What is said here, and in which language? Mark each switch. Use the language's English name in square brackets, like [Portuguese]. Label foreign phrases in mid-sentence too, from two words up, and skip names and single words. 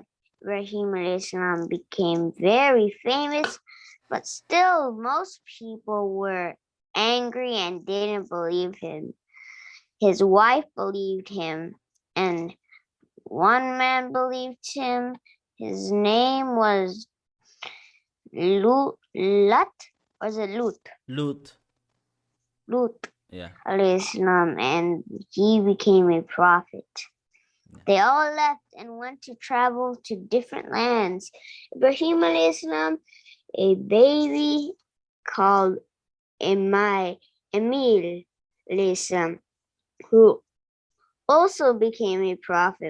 [English] Ibrahim alayhi became very famous, but still most people were angry and didn't believe him. His wife believed him, and one man believed him. His name was Lut, or is it Lut? Luth. Lut Yeah. [Arabic] alayhi salam, [English] and he became a prophet. Yeah. They all left and went to travel to different lands. Ibrahim [Arabic] alayhi salam, [English] a baby called Emil [Arabic] alayhi salam, [English] who also became a prophet.